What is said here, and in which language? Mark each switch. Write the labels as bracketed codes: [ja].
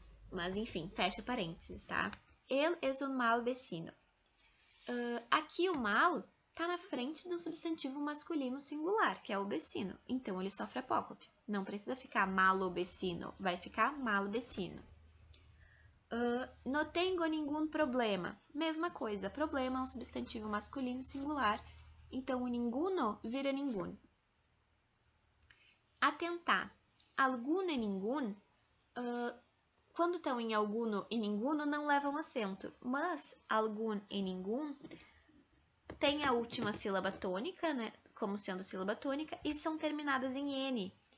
[pt] Mas, enfim, fecha parênteses, tá? [es] Él es un mal vecino. [pt] Aqui o mal tá na frente do substantivo masculino singular, que é o vecino. Então, ele sofre apócope. Não precisa ficar malo vecino, vai ficar mal vecino. [es] No tengo ningún problema. [pt] Mesma coisa, problema é um substantivo masculino singular, então o ninguno vira ningun. Atentar. Alguno e ningun, quando estão em alguno e ninguno, não levam acento, mas algum e ningun tem a última sílaba tônica, né, como sendo sílaba tônica, e são terminadas em N.